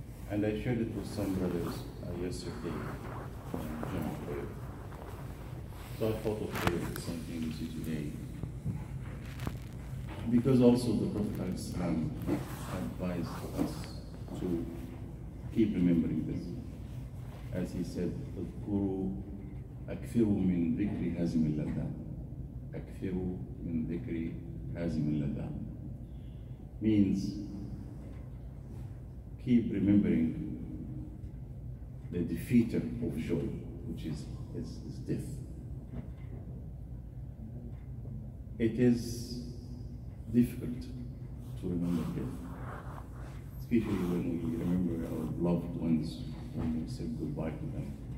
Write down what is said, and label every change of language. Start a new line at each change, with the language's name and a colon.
English: And I shared it with some brothers yesterday in Jum'ah prayer. So I thought of sharing the same thing with you today. Because also the Prophet ﷺ advised us to keep remembering this. As he said,
Arabic: اذكروا أكثروا من ذكر هازم اللذات. أكثروا من ذكر هازم اللذات.
English: Means keep remembering the defeater of joy, which is death. It is difficult to remember death, especially when we remember our loved ones, when we said goodbye to them.